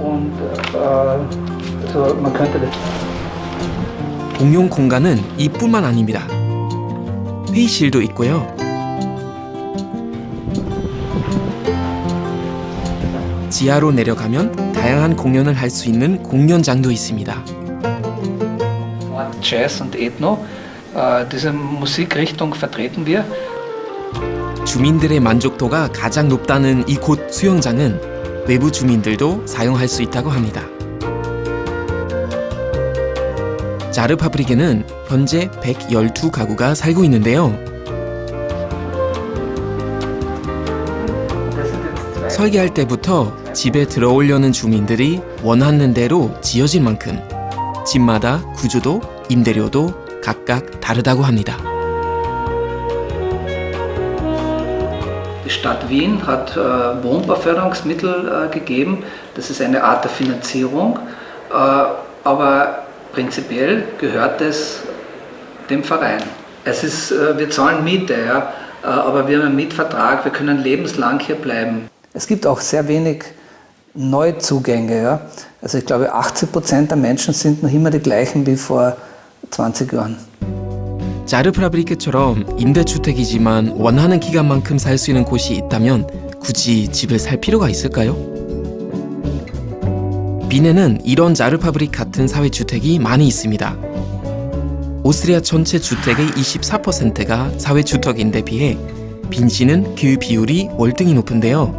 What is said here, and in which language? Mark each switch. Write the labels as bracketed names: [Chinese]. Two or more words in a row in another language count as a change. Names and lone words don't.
[Korean] 공용 공간은 이뿐만 아닙니다. 회의실도 있고요. 지하로 내려가면 다양한 공연을 할 수 있는 공연장도 있습니다. [German] Jazz und Ethno, diese Musikrichtung vertreten wir. [Korean] 주민들의 만족도가 가장 높다는 이곳 수영장은 외부 주민들도 사용할 수 있다고 합니다. 자르파브릭에는 현재 112가구가 살고 있는데요. 설계할 때부터 집에 들어오려는 주민들이 원하는 대로 지어진 만큼 집마다 구조도 임대료도 각각 다르다고 합니다. [German] Die Stadt Wien hat Wohnbauförderungsmittel gegeben. Das ist eine Art der Finanzierung, aber prinzipiell gehört es dem Verein. Wir zahlen Miete, ja, aber wir haben einen Mietvertrag, wir können lebenslang hier bleiben. Es gibt auch sehr wenig Neuzugänge. Ja? Also ich glaube 80% der Menschen sind noch immer die gleichen wie vor 20 Jahren. [Korean] 자르파브리크처럼 임대주택이지만 원하는 기간만큼 살 수 있는 곳이 있다면 굳이 집을 살 필요가 있을까요? 빈에는 이런 자르파브릭 같은 사회주택이 많이 있습니다. 오스트리아 전체 주택의 24%가 사회주택인데 비해 빈시는 그 비율이 월등히 높은데요.